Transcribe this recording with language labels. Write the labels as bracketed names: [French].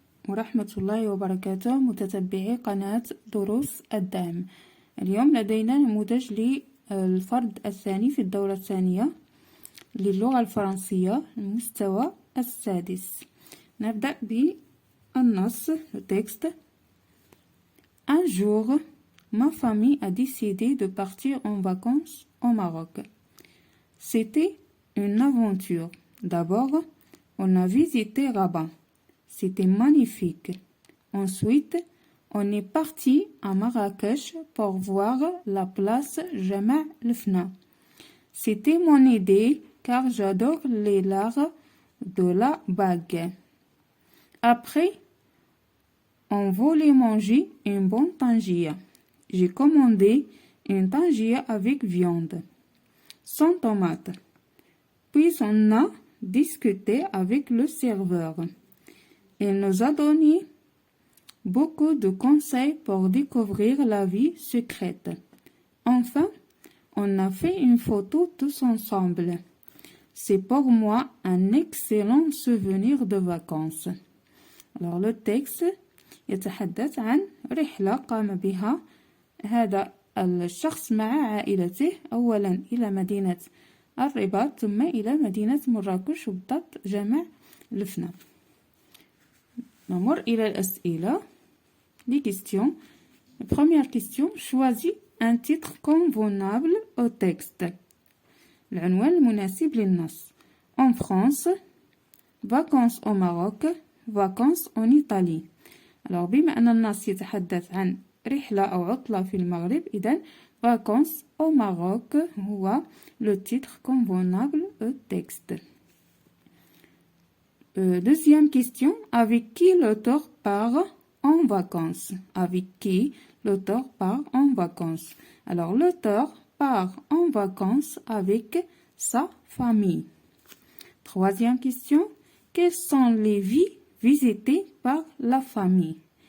[Arabic] ورحمة الله وبركاته متتبعي قناة دروس الدعم. اليوم لدينا نموذج للفرد الثاني في الدورة الثانية للغة الفرنسية المستوى السادس. نبدأ بالنص التكست. [French] Un jour, ma famille a décidé de partir en vacances au Maroc. C'était une aventure. D'abord, on a visité Rabat. C'était magnifique. Ensuite, on est parti à Marrakech pour voir la place Jama' el-Fna. C'était mon idée car j'adore les l'art de la bague. Après, on voulait manger une bonne tangia. J'ai commandé une tangia avec viande, sans tomate. Puis on a discuté avec le serveur. Il nous a donné beaucoup de conseils pour découvrir la vie secrète. Enfin, on a fait une photo tous ensemble. C'est pour moi un excellent souvenir de vacances. Alors le texte [Arabic] يتحدث عن رحلة قام بها هذا الشخص مع عائلته أولا إلى مدينة الرباط ثم إلى مدينة مراكش وبالضبط جمع الفنا. نمر إلى الأسئلة. [French] Les questions. Première question. Choisis un titre convenable au texte. [Arabic] العنوان المناسب للنص. [French] En France, vacances au Maroc, vacances en Italie. [Arabic] Alors بما أن النص يتحدث عن رحلة أو عطلة في المغرب إذن [French] vacances au Maroc [Arabic] هو [French] le titre convenable au texte. Deuxième question. Avec qui l'auteur part en vacances? Avec qui l'auteur part en vacances? Alors l'auteur part en vacances avec sa famille. Troisième question. Quelles sont les villes visitées par la famille?